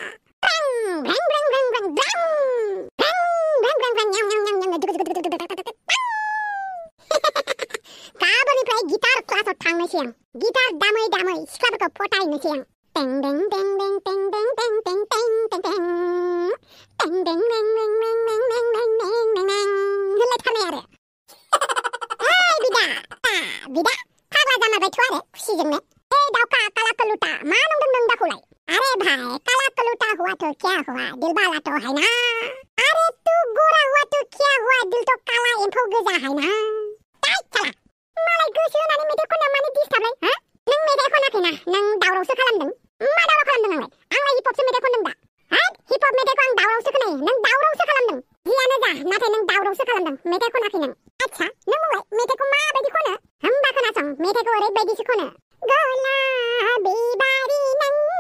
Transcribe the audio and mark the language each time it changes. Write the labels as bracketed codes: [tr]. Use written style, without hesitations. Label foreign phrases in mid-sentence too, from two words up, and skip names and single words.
[brx] गाबोननिफ्राय गिटार क्लासाव थांनोसै आं गिटार दामै दामै सिख्लाफोरखौ फटायनोसै आं टें टें टें टें टें टें टें टें टें टें टें टें टें टें होनलायथारनाय आरो बिदा फाग्ला जामारबायथ' आरो खुसिजोंनो दाउखा काला कलुटा मा नंदों नों दाखौलाय [hi] अरे भाई काला कलुटा हुआ तो क्या हुआ दिल वाला तो है ना अरे तू गोरा हुआ तो क्या हुआ दिल तो काला [brx] एम्फौ गोजा [hi] है ना [brx] मालाय गोसो होनानै मेथाइ खननो मानो डिस्टार्बलाय हा नों मेथाइ खनाखैना नों दावरावसो खालामदों मा दावराव खालामदों आंलाय [en] hip hopसो [brx] मेथाइ खनदों दा हा [en] hip hop [brx] मेथाइखौ आं दावरावसो खोनायो नों दावरावसो खालामदों जियानो जा नाथाय नों दावरावसो खालामदों मेथाइ खनाखै नों आच्छा नों बुंलाय मेथाइखौ माबायदि खनो होमबा खोनासं मेथाइखौ ओरैबायदिसो खनो गलाबी बारि नों